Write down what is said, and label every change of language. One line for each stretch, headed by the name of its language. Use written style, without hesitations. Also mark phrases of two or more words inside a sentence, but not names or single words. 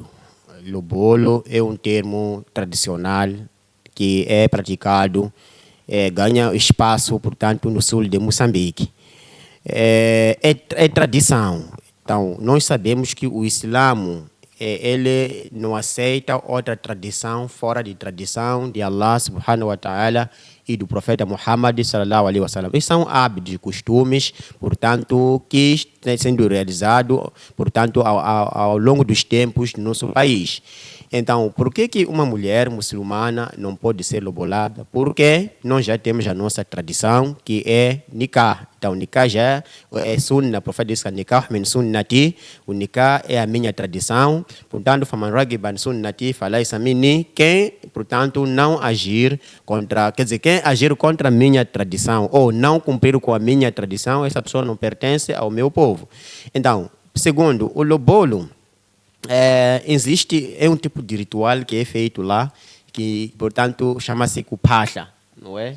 Portuguese: Lobolo é um termo tradicional que é praticado, ganha espaço, portanto, no sul de Moçambique. É tradição. Então, nós sabemos que o Islã ele não aceita outra tradição fora de tradição de Allah
Arabic: سبحانه وتعالى
Portuguese: e do profeta Muhammad
Arabic: صلى الله عليه وسلم.
Portuguese: Esses são hábitos e costumes, portanto, que estão sendo realizados, portanto, ao longo dos tempos no nosso país. Então, por que uma mulher muçulmana não pode ser lobolada? Porque nós já temos a nossa tradição, que é nikah. Então, nikah já é sunna, o profeta diz que
Arabic: النكاح من سنتي,
Portuguese: o nikah é a minha tradição. Portanto,
Arabic: فمن رغب سنتي فليس مني,
Portuguese: quem, portanto, não agir contra, quer dizer, quem agir contra a minha tradição ou não cumprir com a minha tradição, essa pessoa não pertence ao meu povo. Então, segundo, o lobolo, existe um tipo de ritual que é feito lá, que, portanto, chama-se kupahla, não é?